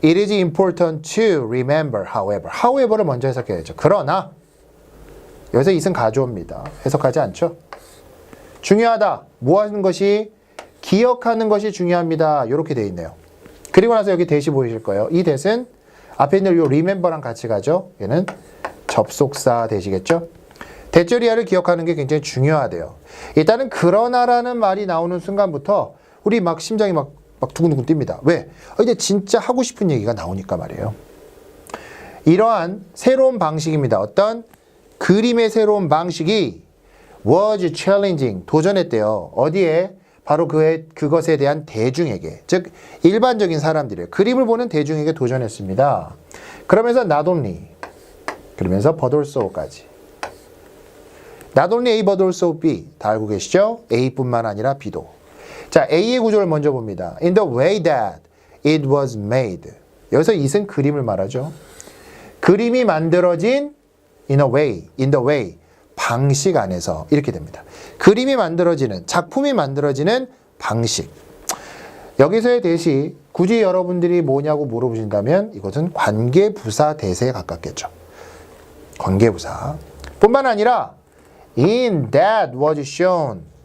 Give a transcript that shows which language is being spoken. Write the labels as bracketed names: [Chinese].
[English] It is important to remember, however. [Korean] however를 먼저 해석해야죠. 그러나 여기서 it은 가져옵니다. 해석하지 않죠. 중요하다. 뭐 하는 것이? 기억하는 것이 중요합니다. 이렇게 돼 있네요. 그리고 나서 여기 대시 보이실 거예요. 이 대신 앞에 있는 요 remember랑 같이 가죠. 얘는 접속사 대시겠죠. 대절이하를 기억하는 게 굉장히 중요하대요. 일단은 그러나라는 말이 나오는 순간부터 우리 막 심장이 막 두근두근 뜁니다. 왜? 이제 진짜 하고 싶은 얘기가 나오니까 말이에요. 이러한 새로운 방식입니다. 어떤 그림의 새로운 방식이 [English] was challenging, [Korean] 도전했대요. 어디에? 바로 그것에 대한 대중에게, 즉 일반적인 사람들이에요. 그림을 보는 대중에게 도전했습니다. 그러면서 [English] not only, [Korean] 그러면서 [English] but also [Korean] 까지. [English] not only A but also B, [Korean] 다 알고 계시죠? A뿐만 아니라 B도. 자, A의 구조를 먼저 봅니다. [English] In the way that it was made. [Korean] 여기서 it은 그림을 말하죠. 그림이 만들어진 [English] in the way, [Korean] 방식 안에서 이렇게 됩니다. 그림이 만들어지는, 작품이 만들어지는 방식. 여기서의 대시, 굳이 여러분들이 뭐냐고 물어보신다면 이것은 관계부사 대세에 가깝겠죠. 관계부사. 뿐만 아니라 [English] in that was shown.